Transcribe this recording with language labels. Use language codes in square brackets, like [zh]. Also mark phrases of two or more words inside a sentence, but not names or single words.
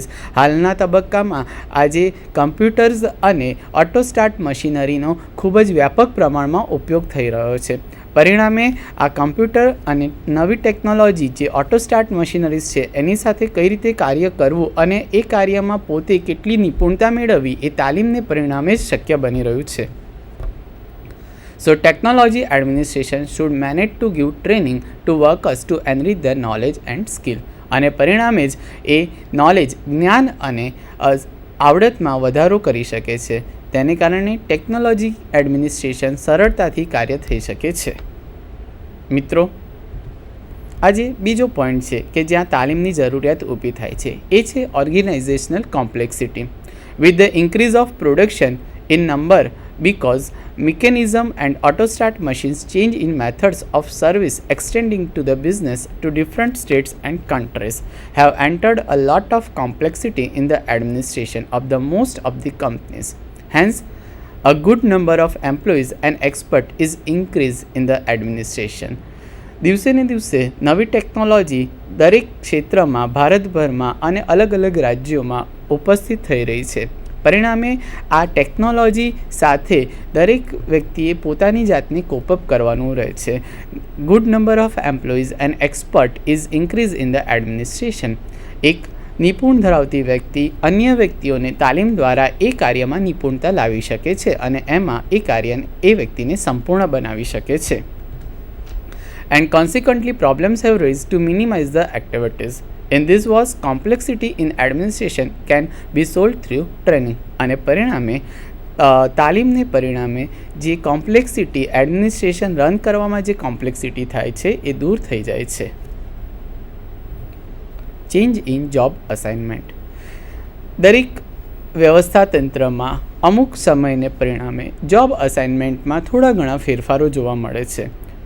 [gu] હાલના તબક્કામાં આજે કમ્પ્યુટર્સ અને [en] auto start [gu] મશીનરીનો ખૂબ જ વ્યાપક પ્રમાણમાં ઉપયોગ થઈ રહ્યો છે. પરિણામે આ કમ્પ્યુટર અને નવી ટેકનોલોજી જે [en] auto start machineries [gu] છે એની સાથે કઈ રીતે કાર્ય કરવું અને એ કાર્યમાં પોતે કેટલી નિપુણતા મેળવવી એ તાલીમને પરિણામે જ શક્ય બની રહ્યું છે. [en] So technology administration should manage to give training to workers to enrich their knowledge and skill. [gu] અને પરિણામે જ એ નોલેજ, જ્ઞાન અને આવડતમાં વધારો કરી શકે છે. તેને કારણે [en] technology administration [gu] સરળતાથી કાર્ય થઈ શકે છે. મિત્રો, આજે બીજો પોઈન્ટ છે કે જ્યાં તાલીમની જરૂરિયાત ઊભી થાય છે એ છે [en] organizational complexity. with the increase of production in number because mechanism and auto-start machines change in methods of service extending to the business to different states and countries have entered a lot of complexity in the administration of the most of the companies. Hence, a good number of employees and experts is increased in the administration. [gu] દિવસે ને દિવસે નવી ટેકનોલોજી દરેક ક્ષેત્રમાં ભારતભરમાં અને અલગ અલગ રાજ્યોમાં ઉપસ્થિત થઈ રહી છે. પરિણામે આ ટેકનોલોજી સાથે દરેક વ્યક્તિએ પોતાની જાતને કોપઅપ કરવાનું રહે છે. [en] good number of employees and expert is increase in the administration. [gu] એક નિપુણ ધરાવતી વ્યક્તિ અન્ય વ્યક્તિઓને તાલીમ દ્વારા એ કાર્યમાં નિપુણતા લાવી શકે છે અને એમાં એ કાર્યને એ વ્યક્તિને સંપૂર્ણ બનાવી શકે છે. [en] and consequently problems have raise to minimize the activities. In this was complexity in administration can be solved through training. [gu] અને પરિણામે તાલીમને પરિણામે જે [en] complexity administration run [gu] કરવામાં જે કોમ્પ્લેક્સિટી થાય છે એ દૂર થઈ જાય છે. [en] change in job assignment. [gu] દરેક વ્યવસ્થા તંત્રમાં અમુક સમયને પરિણામે [en] job assignmentમાં [gu] થોડા ઘણા ફેરફારો જોવા મળે છે.